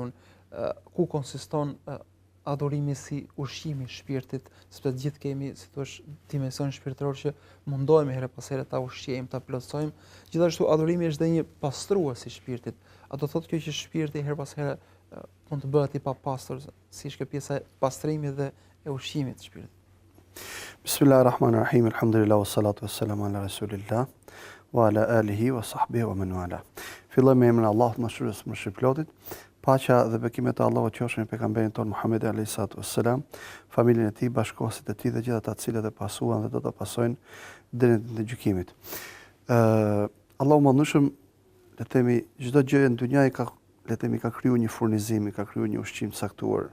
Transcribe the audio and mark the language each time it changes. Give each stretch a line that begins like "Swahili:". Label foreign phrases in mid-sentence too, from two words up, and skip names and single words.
Albanian: Ku konsiston adhurimi si ushqimi i shpirtit, sepse gjithë kemi, si thua, dimension shpirtëror që mundohemi her pas here ta ushqejmë, ta plotësojmë. Gjithashtu adhurimi është edhe një pastrues i shpirtit. A do thotë kjo që shpirti her pas here mund të bëhet i papastër, si është kjo pjesa e pastrimit dhe e ushqimit të shpirtit?
Arabic: بسم الله الرحمن الرحيم، الحمد لله، والصلاة والسلام على رسول الله، وعلى آله وصحبه ومن والاه.
Albanian: Filloj me emrin e Allahut, mëshirës më shpirtlotit. Paqja dhe bekimet e Allahut qofshin mbi pejgamberin ton Muhammed
Arabic: عليه الصلاة والسلام,
Albanian: familjen e tij, bashkëkohësit e tij dhe gjithë ata të cilët e pasuan dhe do ta pasojnë deri në ditën e gjykimit. Allahu mëndshëm, le të themi, çdo gjë në dynjë ka, le të themi, ka krijuar një furnizim, ka krijuar një ushqim të caktuar.